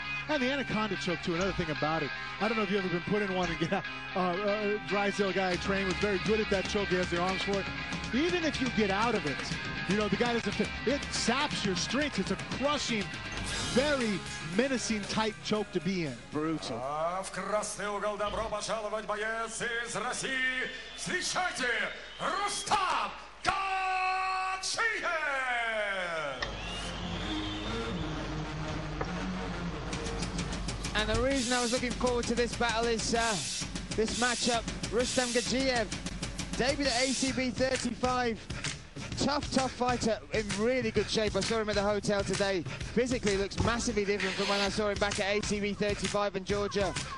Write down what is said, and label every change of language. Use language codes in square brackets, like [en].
[en] And the Anaconda choke, too, another thing about it. I don't know if you've ever been put in one and get out. Drysdale guy I trained was very good at that choke. He has the arms for it. Even if you get out of it, you know, the guy doesn't fit. It saps your strength. It's a crushing, very menacing type choke to be in. Brutal. [ru] А в красный угол добро пожаловать боец из России. Встречайте, Рустам Гаджиев! [en] And the reason I was looking forward to this battle is this matchup. Rustam Gadjiev, debuted at ACB 35. Tough fighter, in really good shape. I saw him at the hotel today. Physically looks massively different from when I saw him back at ACB 35 in Georgia.